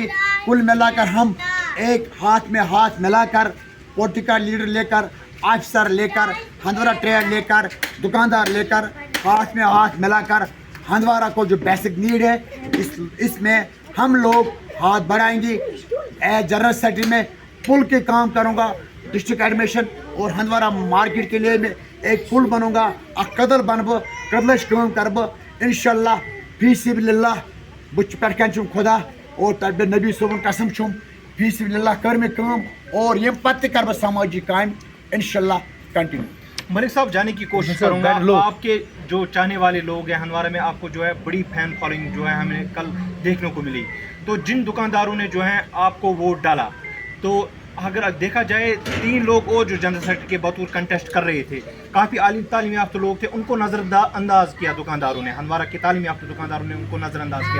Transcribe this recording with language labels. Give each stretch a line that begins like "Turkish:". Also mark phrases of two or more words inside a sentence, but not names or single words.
Urdu: کل ملا کر ہم ایک ہاتھ میں ہاتھ ملا کر,
English: political leader
Urdu: لے کر، آفیسر لے کر، ہندوارہ ٹریڈ لے کر، دکاندار لے کر، ہاتھ میں ہاتھ ملا کر ہندوارہ کو جو
English: basic need
Urdu: ہے اس میں ہم لوگ ہاتھ بڑھائیں گے.
English: general secretary
Urdu: میں پل کے کام کروں گا,
English: district admission
Urdu: اور ہندوارہ مارکیٹ کے لیے میں ایک پل بنوں گا,
Kashmiri: कदल बनब, कदलश काम करब इंशाल्लाह
Arabic: في سبيل الله.
Kashmiri: बुच पे खुदा और तब नबी सोबन कसम छुम,
Arabic: في سبيل الله
Kashmiri: कर में काम और ये पत्ते कर समाजी काम इंशाल्लाह कंटिन्यू।
Urdu: ملک صاحب، جانے کی کوشش کروں گا، آپ کے جو چاہنے والے لوگ ہیں ہندوارہ میں، آپ کو جو ہے بڑی
English: fan following
Urdu: جو ہے ہمیں کل دیکھنے کو ملی. تو جن دکانداروں نے جو ہے آپ کو ووٹ ڈالا، تو اگر دیکھا جائے 3 لوگ اور جو
English: general secretary
Urdu: کے بطور کنٹیسٹ کر رہے تھے، کافی تعلیم یافتہ لوگ تھے، ان کو نظرانداز کیا دکانداروں نے، ہندوارہ کے تعلیم یافتہ دکانداروں نے ان کو نظرانداز کیا.